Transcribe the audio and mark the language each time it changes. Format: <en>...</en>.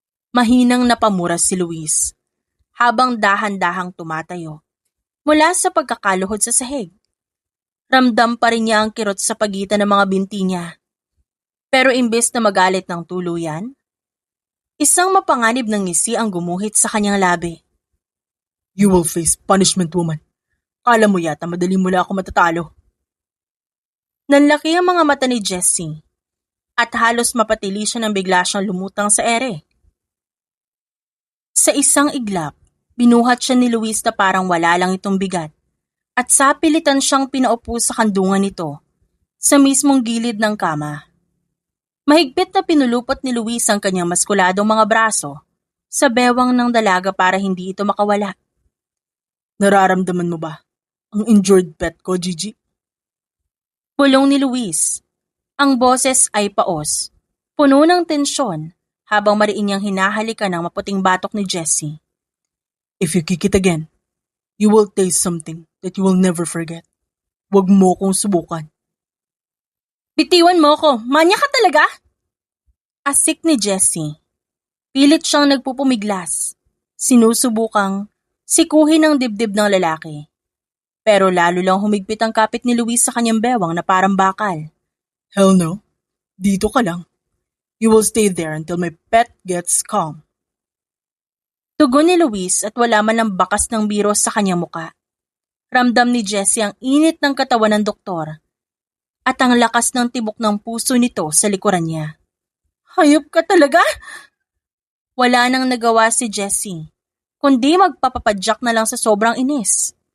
<tl>Mahinang napamuras si Luis habang dahan-dahang tumatayo mula sa pagkakaluhod sa sahig. Ramdam pa rin niya ang kirot sa pagitan ng mga binti niya. Pero imbes na magalit ng tuluyan, isang mapanganib ng ngisi ang gumuhit sa kanyang labi.</tl> <en>You will face punishment, woman.</en> <tl>Kala mo yata madali mo lang ako matatalo. Nanlaki ang mga mata ni Jessie at halos mapatili siya nang bigla siyang lumutang sa ere. Sa isang iglap, binuhat siya ni Luis na parang wala lang itong bigat at sapilitan siyang pinaupo sa kandungan nito sa mismong gilid ng kama. Mahigpit na pinulupot ni Luis ang kanyang maskuladong mga braso sa bewang ng dalaga para hindi ito makawala. Nararamdaman mo ba ang injured pet ko, Gigi? Bulong ni Luis. Ang boses ay paos, puno ng tensyon habang mariin niyang hinahalikan ang maputing batok ni Jessie.</tl> <en>If you kick it again, you will taste something that you will never forget.</en> <tl>Huwag mo kong subukan. Bitiwan mo ko, manya ka talaga? Asik ni Jessie Pilit siyang nagpupumiglas, sinusubukang sikuhin ang dibdib ng lalaki. Pero lalo lang humigpit ang kapit ni Luis sa kanyang bewang na parang bakal.</tl> <en>Hell no.</en> <tl>Dito ka lang.</tl> <en>You will stay there until my pet gets calm.</en> <tl>Tugon ni Luis at wala man ang bakas ng biro sa kanyang muka. Ramdam ni Jessie ang init ng katawan ng doktor at ang lakas ng tibok ng puso nito sa likuran niya. Hayop ka talaga? Wala nang nagawa si Jessie, kundi magpapapadyak na lang sa sobrang inis.</tl>